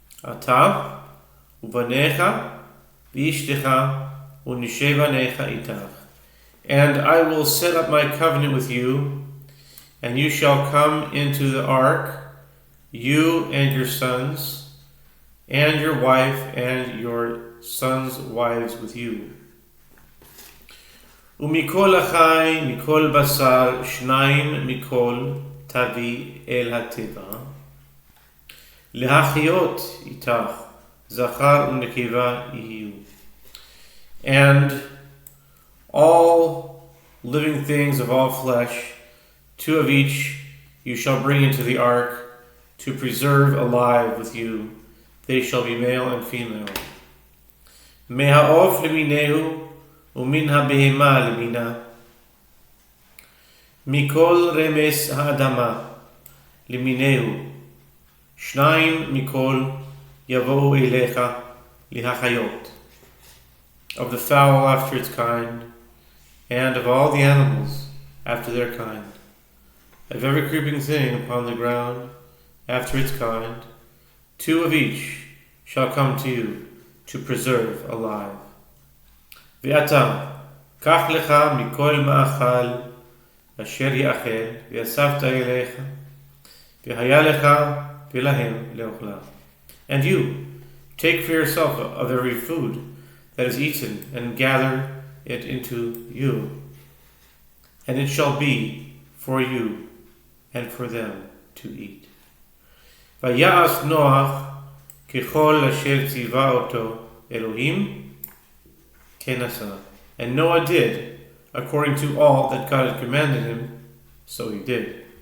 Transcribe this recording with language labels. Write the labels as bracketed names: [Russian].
[Hebrew] אתה ובניך ואשתך ונשי בניך איתך. [English] And I will set up my covenant with you, and you shall come into the ark, you and your sons, and your wife and your sons' wives with you. [Hebrew] ומכל החי, מכל בשר, שניים מכל תביא אל התיבה, להחיות איתך, זכר ונקבה יהיו. [English] And all living things of all flesh, two of each you shall bring into the ark, to preserve alive with you. They shall be male and female. [Hebrew] מהעוף למיניהו, ומן הבהמה למינה. מכל רמס האדמה למיניהו, שניים מכל יבואו אליך להחיות. [English] Of the fowl after its kind, and of all the animals after their kind, of every creeping thing upon the ground after its kind, two of each shall come to you to preserve alive. [Hebrew] ואתה, קח לך מכל מאכל אשר יאכל, ואספת אליך, והיה לך ולהם לאוכלה. [English] And you, take for yourself of every food that is eaten, and gather it into you, and it shall be for you and for them to eat. [Hebrew] ויעש נוח ככל אשר ציווה אותו אלוהים כן עשה. [English] And Noah did according to all that God had commanded him, so he did.